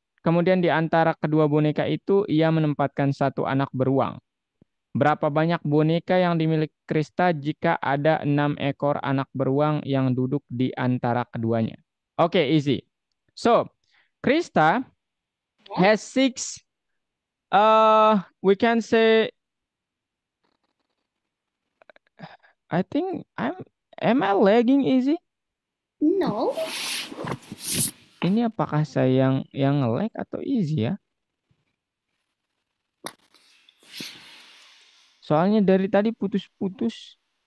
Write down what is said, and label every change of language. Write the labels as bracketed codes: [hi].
[id] Kemudian di antara kedua boneka itu, ia menempatkan satu anak beruang. Berapa banyak boneka yang dimiliki Krista jika ada 6 ekor anak beruang yang duduk di antara keduanya? [en] Oke, easy. So, Krista has 6, we can say, I think am I lagging, easy? No. [id] Ini apakah saya yang nge-lag atau easy ya? Soalnya dari tadi putus-putus.